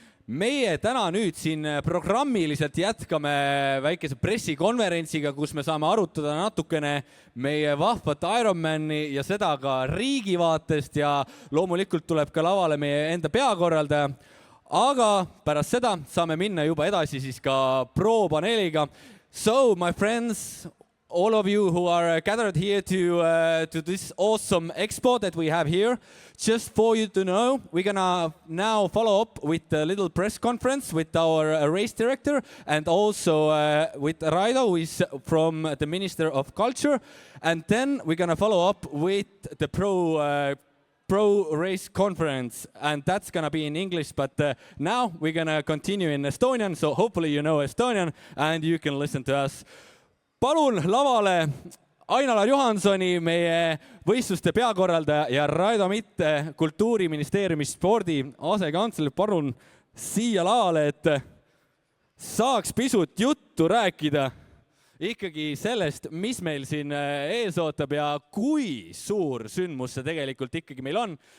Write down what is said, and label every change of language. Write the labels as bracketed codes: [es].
[et] Meie täna nüüd siin programmiliselt jätkame väikese pressikonverentsiga, kus me saame arutada natukene meie vahvat Ironmani ja seda ka riigi vaatest ja loomulikult tuleb ka lavale meie enda peakorraldaja. Aga pärast seda saame minna juba edasi siis ka pro-paneeliga. [en] So, my friends, all of you who are gathered here to this awesome expo that we have here, just for you to know, we're gonna now follow up with a little press conference with our race director and also with Raido, who is from the Minister of Culture. And then we're gonna follow up with the pro race conference, and that's gonna be in English, but now we're gonna continue in Estonian, so hopefully you know Estonian and you can listen to us. [et] Palun lavale Ain-Alar Johansoni, meie võistluste peakorraldaja ja Raido Mitte, Kultuuriministeeriumi spordi asekantsler, palun siia lavale, et saaks pisut juttu rääkida ikkagi sellest, mis meil siin ees ootab ja kui suur sündmus see tegelikult ikkagi meil on.